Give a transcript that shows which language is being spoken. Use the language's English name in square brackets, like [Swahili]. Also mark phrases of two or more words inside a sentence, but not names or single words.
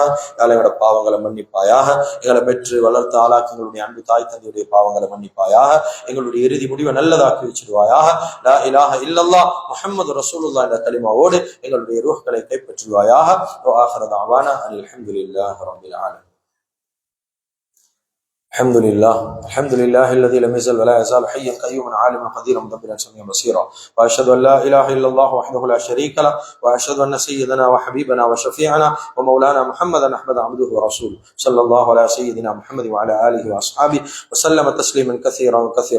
[Tamil] எங்களோட பாவங்களை மன்னிப்பாயாக, எங்களை பெற்று வளர்த்த ஆளாக்கி எங்களுடைய அன்பு தாய் தந்தையுடைய பாவங்களை மன்னிப்பாயாக, எங்களுடைய இறுதி முடிவை நல்லதாக்கி வச்சிருவாயாக. [Arabic] لا إله إلا الله محمد رسول الله [Tamil] என்ற கலிமாவோடு எங்களுடைய ரூஹ்களை கைப்பற்றுவாயாக. [Arabic] وآخر دعوانا الحمد لله رب العالمين. الحمد لله الذي لم يزل ولا يزال حيا قيوما عالما قديرا مدبرا سميعا بصيرا، واشهد ان لا اله الا الله وحده لا شريك له، واشهد ان سيدنا وحبيبنا وشفيعنا ومولانا محمدا احمد عبده ورسوله صلى الله على سيدنا محمد وعلى اله واصحابه وسلم تسليما كثيرا كثيرا.